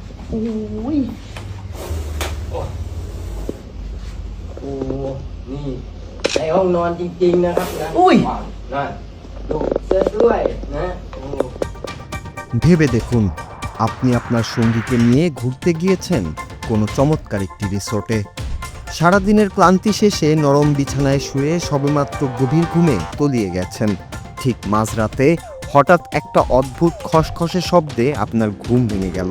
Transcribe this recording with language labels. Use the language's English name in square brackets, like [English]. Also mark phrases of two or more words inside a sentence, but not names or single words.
[Thai] โอ้ยโอ้นี่ในห้องนอนจริงๆนะครับนะอุ้ยนั่นดูเสื้อด้วยนะโอ้ [Bangla] ভেবে দেখুন, আপনি আপনার সঙ্গীকে নিয়ে ঘুরতে গিয়েছেন কোনো চমৎকার একটি রিসোর্টে। সারাদিনের ক্লান্তি শেষে নরম বিছানায় শুয়ে সবেমাত্র গভীর ঘুমে তলিয়ে গেছেন। ঠিক মাঝরাতে হঠাৎ একটা অদ্ভুত খসখসে শব্দে আপনার ঘুম ভেঙে গেল।